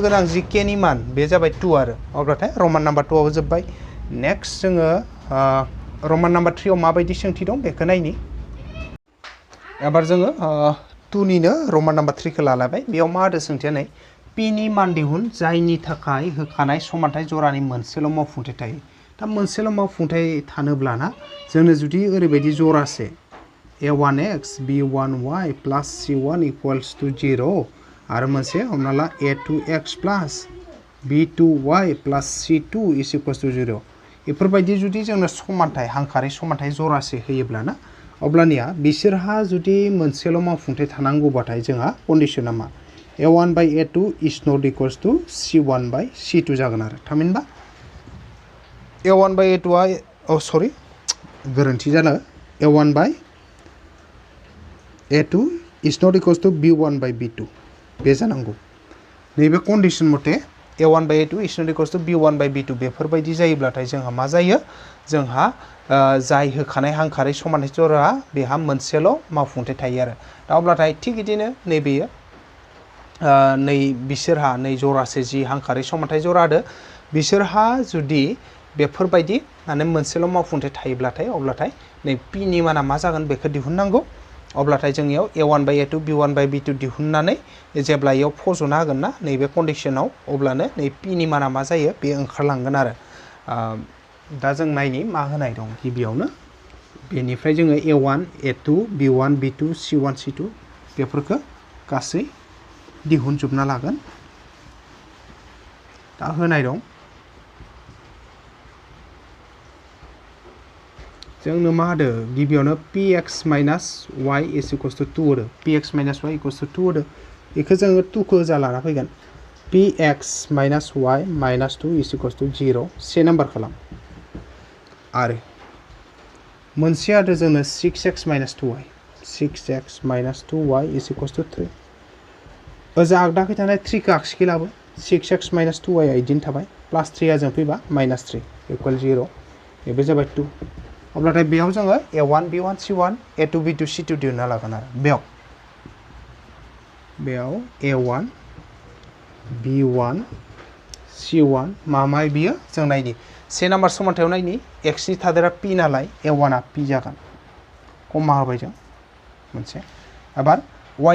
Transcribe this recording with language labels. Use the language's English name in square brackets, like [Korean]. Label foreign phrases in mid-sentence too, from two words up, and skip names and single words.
[Bodo] गोनां जि k नि मान बे जाबाय 2 आरो अब्लाथाय रमान नाम्बार 2 आव जोबबाय नेक्स्ट जोङो रमान नाम्बार 3 आव माबायदि सोंथि दं बेखौ नायनि एबार जोङो 2 निनो रमान नाम्बार 3 खौ लालायबाय बेयाव मा होदो सोंथिया नै p नि मान दिहुन जायनि थाखाय होखानाय समानथाय जरानि मोनसेल' मावफुंथाय थायो दा मोनसेल' मावफुंथाय थानोब्लाना जोंनो जुदि ओरैबायदि जरासे [English] a1x b1y plus c1 equals to 0 [Bodo] आरो मोनसे हमना ला [English] a2x plus b2y plus c2 is equals to 0 [Bodo] बेफोरबायदि जुदि जोंनो समानथाय हांखारि समानथाय जरासे होयोब्लाना अब्लानिया बिसोरहा जुदि मोनसेल' मावफुंथाय थानांगौबाथाय जोंहा कन्डिशना मा [English] a1 by a2 is not equals to c1 by c2 [Bodo] जागोन आरो थामहिनबा [English] a1 by a2 [Bodo] आ सरि गोरोन्थि जानो [English] a1 by a2 is not equals to b1 by b2 [Bodo] बे जानांगौ नैबे कन्डिशन मथे [English] a1 by a2 is not equals to b1 by b2 [Bodo] बेफोरबायदि जायोब्लाथाय जोंहा मा जायो जोंहा जाय होखानाय हांखारि समानथाय जरा बेहा मोनसेल' मावफुंथाय थायो आरो दा अब्लाथाय थिग बिदिनो नैबेयो नै बिसोरहा नै जरासे जि हांखारि समानथाय जरा होदो बिसोरहा जुदि बेफोरबायदि माने मोनसेल' मावफुंथाय थायोब्लाथाय अब्लाथाय नै p नि माना मा जागोन बेखौ दिहुननांगौ अब्लाथाय जों इयाव [English] a1 by a2 b1 by b2 [Bodo] दिहुननानै जेब्ला इयाव फज'ना होगोन ना नैबे कन्डिशनाव अब्लानो नै p नि माना मा जायो बे ओंखारलांगोन आरो दा जों नायनि मा होनाय दं गिबियावनो बेनिफ्राय जोङो a1 a2 b1 b2 c1 c2 बेफोरखौ गासै दिहुनजोबना लागोन दा होनाय दं जोंनो मा होदो गिबियावनो [English] px minus y is equals to 2 [Bodo] होदो [English] px minus y equals to 2 [Bodo] होदो बेखौ जोङो 2 खौ जा लाना फैगोन [English] px minus y minus 2 is equals to 0 [Bodo] से नाम्बार खालाम आरो मोनसे होदो जोंनो [English] 6x minus 2y 6x minus 2y is equals to 3 [Bodo] ओजा आगदाखै थानाय 3 खौ आगसिखै लाबो [English] 6x minus 2y [Bodo] आ इदिनो थाबाय प्लस 3 आ जों फैबा [English] minus 3 [Bodo] इक्वल 0 बेबो जाबाय 2 अब्लाथाय बेयाव जोङो a1 b1 c1 a2 b2 c2 दिहुनना लागोन आरो बेयाव a1 b1 c1 मा बियो जों नायनि से नाम्बार समानथायाव नायनि x नि थादेरा p नालाय a1 आ p जागोन कमा होबाय जों मोनसे एबार y